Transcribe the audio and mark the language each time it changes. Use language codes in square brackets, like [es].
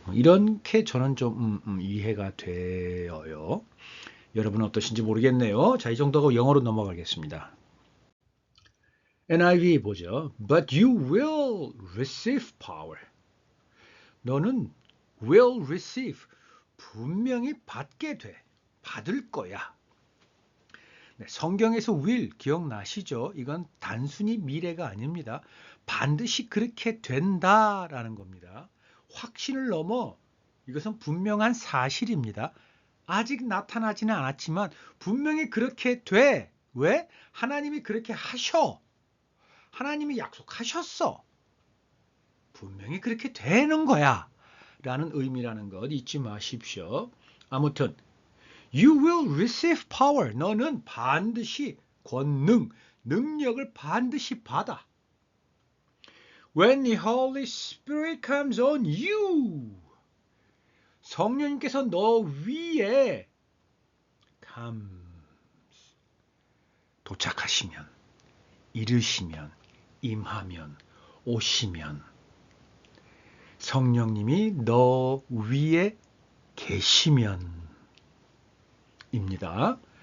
[ko] 이렇게 저는 좀 이해가 되어요. 여러분은 어떠신지 모르겠네요. 자, 이 정도고 영어로 넘어가겠습니다. NIV 보죠. [en] But you will receive power. [ko] 너는 [en] will receive. [ko] 분명히 받게 돼. 받을 거야. 네, 성경에서 will 기억나시죠? 이건 단순히 미래가 아닙니다. 반드시 그렇게 된다라는 겁니다. 확신을 넘어 이것은 분명한 사실입니다. 아직 나타나지는 않았지만 분명히 그렇게 돼. 왜? 하나님이 그렇게 하셔. 하나님이 약속하셨어. 분명히 그렇게 되는 거야. 라는 의미라는 것 잊지 마십시오. [en] 아무튼 You will receive power. [ko] 너는 반드시 권능, 능력을 반드시 받아. [en] When the Holy Spirit comes on you. [ko] 성령님께서 너 위에 comes. 도착하시면, 이르시면, 임하면, 오시면 성령님이 너 위에 계시면 입니다.